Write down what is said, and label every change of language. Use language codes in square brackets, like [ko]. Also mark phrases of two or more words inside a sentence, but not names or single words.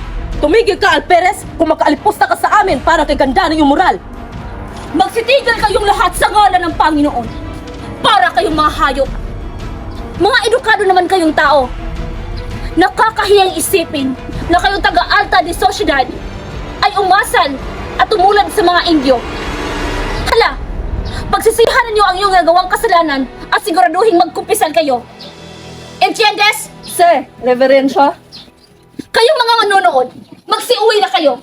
[tl] Tumigil ka, Alperes, kung makaalipos ka sa amin para kay ganda ng iyong moral. Magsitigil kayong lahat sa ngalan ng Panginoon. Para kayong mga hayop. Mga edukado naman kayong tao. Nakakahiyang isipin na kayong taga- [es] alta de Sociedad [tl] ay umasal at tumulad sa mga Indyo. Hala, pagsisihan ninyo ang iyong nagawang kasalanan at siguraduhin magkumpisal kayo. [es] Entiendes? Sir, reverensya. [tl] Kayong mga manonood, magsiuwi na kayo.